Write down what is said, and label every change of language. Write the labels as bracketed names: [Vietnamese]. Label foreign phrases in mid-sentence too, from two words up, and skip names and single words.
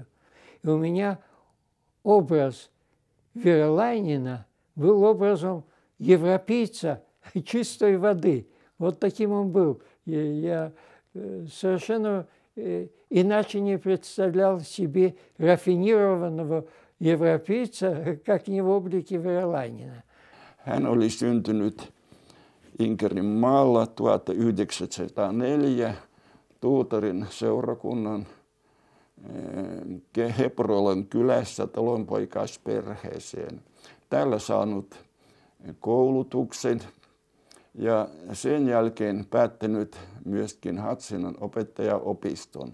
[Russian] И у меня образ Веролайнина был образом европейца чистой воды. Вот таким он был. Я совершенно иначе не представлял себе рафинированного европейца, как не в облике Verolainena. [Finnish] Hän oli syntynyt Inkerin maalla 1904 Tuutarin seurakunnan Heprolan kylässä talonpoikaisperheeseen. Täällä saanut koulutuksen ja sen jälkeen päättänyt myöskin Hatsinan opettajaopiston.